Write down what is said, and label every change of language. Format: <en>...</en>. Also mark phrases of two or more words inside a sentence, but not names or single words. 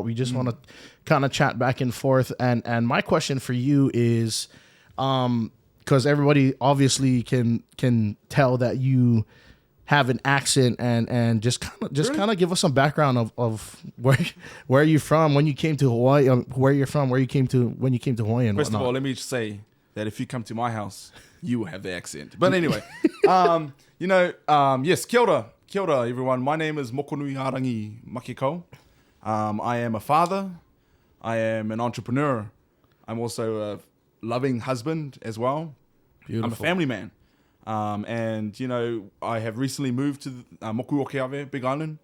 <en>We just want to kind of chat back and forth. And my question for you is, because everybody obviously can tell that you have an accent and just kind of give us some background of where you're from, when you came to Hawaii, where you're from, when you came to Hawaii, and First whatnot. of all, let me just say that if you come to my house, you will have the accent. But anyway, yes,</en> <mi>kia ora,</mi> <en>everyone. My name is Moko Nui Arangi Makiko. I am a father. I am an entrepreneur. I'm also a loving husband as well. Beautiful. I'm a family man. And I have recently moved to Moku Okeawe, Big Island.</en>